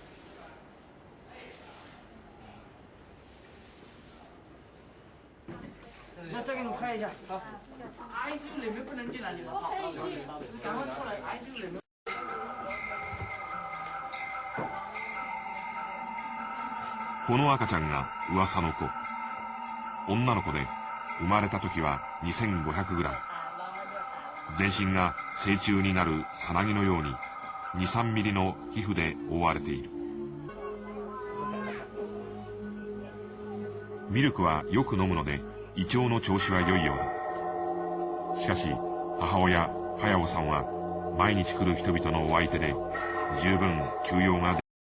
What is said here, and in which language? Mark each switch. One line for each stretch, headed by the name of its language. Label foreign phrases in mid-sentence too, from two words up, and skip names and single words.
Chinese: 那再给你们看一下，好。ICU 里面不能进来，你们好，赶快出来，ICU 里面。
Japanese: この赤ちゃんが噂の子。女の子で、生まれた時は2500グラム。全身が成虫になるさなぎのように2、3ミリの皮膚で覆われている。ミルクはよく飲むので胃腸の調子は良いようだ。しかし母親、ハヤオさんは毎日来る人々のお相手で十分休養ができる。